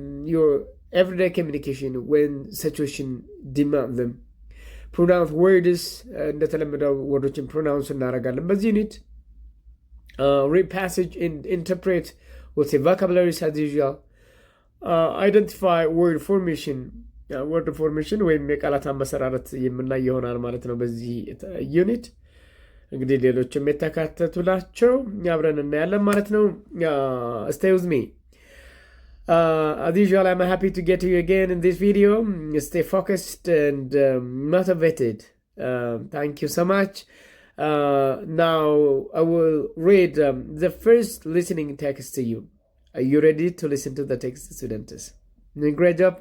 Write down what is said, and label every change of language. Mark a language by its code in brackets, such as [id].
[en] Your everyday communication when situation demand them. Pronounce words [am] እንደተለመደው ወርዶችን ፕሮናውንስ እናደርጋለን በዚህ ዩኒት። [en] read passage and interpret with the vocabularies as usual. Identify word formation [am] ወይም የቃላት አመሰራረት የምናይ ይሆናል ማለት ነው በዚህ ዩኒት። እንግዲህ ሌሎችም የተካተቱ ናቸው። አብረን እናያለን ማለት ነው። [en] stay with me. As usual, I'm happy to get to you again in this video. Stay focused and motivated. Thank you so much. Now I will read the first listening text to you. Are you ready to listen to the text, students? Great job.